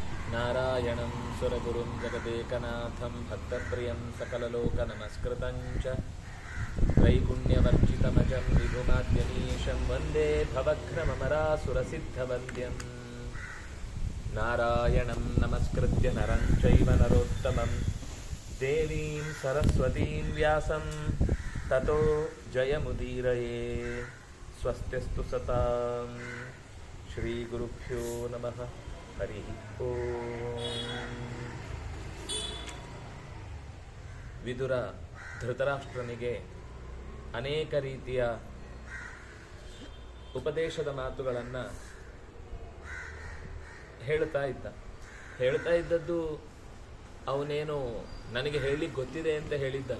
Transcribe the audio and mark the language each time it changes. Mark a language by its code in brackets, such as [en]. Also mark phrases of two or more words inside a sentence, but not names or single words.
[sa] ನಾರಾಯಣಂ ಸುರಗುರುಂ ಜಗದೇಕನಾಥಂ ಭಕ್ತಪ್ರಿಯಂ ಸಕಲಲೋಕನಮಸ್ಕೃತಂ ಚ ತ್ರೈಗುಣ್ಯವರ್ಜಿತಮಜಂ ವಿಭುಮಾದ್ಯನೀಶಂ ವಂದೇ ಭವಘ್ನಮರಾಸುರಸಿದ್ಧವಂದ್ಯಂ ನಾರಾಯಣಂ ನಮಸ್ಕೃತ್ಯ ನರಂ ಚೈವ ನರೋತ್ತಮಂ ದೇವೀಂ ಸರಸ್ವತೀಂ ವ್ಯಾಸಂ ತತೋ ಜಯಮುದೀರಯೇ. ಸ್ವಸ್ತ್ಯಸ್ತು ಸತಾಂ. ಶ್ರೀ ಗುರುಭ್ಯೋ ನಮಃ. ಹರಿ ಓಂ. [kn] ವಿದುರ ಧೃತರಾಷ್ಟ್ರನಿಗೆ ಅನೇಕ ರೀತಿಯ ಉಪದೇಶದ ಮಾತುಗಳನ್ನು ಹೇಳ್ತಾ ಇದ್ದದ್ದು ಅವನೇನು ನನಗೆ ಹೇಳಲಿಕ್ಕೆ ಗೊತ್ತಿದೆ ಅಂತ ಹೇಳಿದ್ದಲ್ಲ.